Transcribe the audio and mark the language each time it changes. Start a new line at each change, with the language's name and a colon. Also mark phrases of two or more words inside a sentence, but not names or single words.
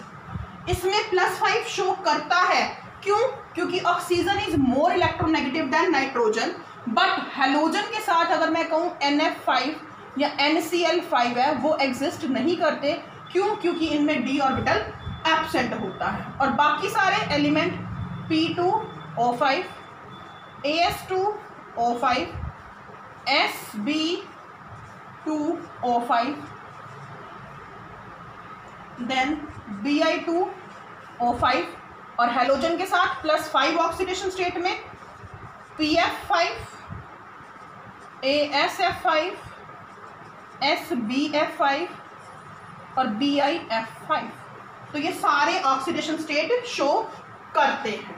Hindi: इसमें +5 शो करता है. क्यों?
English: क्योंकि oxygen is more electronegative than nitrogen. but halogen
Hindi: के साथ अगर मैं कहूँ NF5 या NCl5 है, वो एग्जिस्ट नहीं करते. क्यों? क्योंकि इनमें
English: d orbital absent
Hindi: होता है. और बाकी सारे एलिमेंट P2O5 AS2O5 SB2O5 देन Bi2O5 और हेलोजन के साथ +5
English: oxidation state
Hindi: में PF5 ASF5 SBF5 और BIF5. तो ये सारे
English: oxidation state show
Hindi: करते हैं.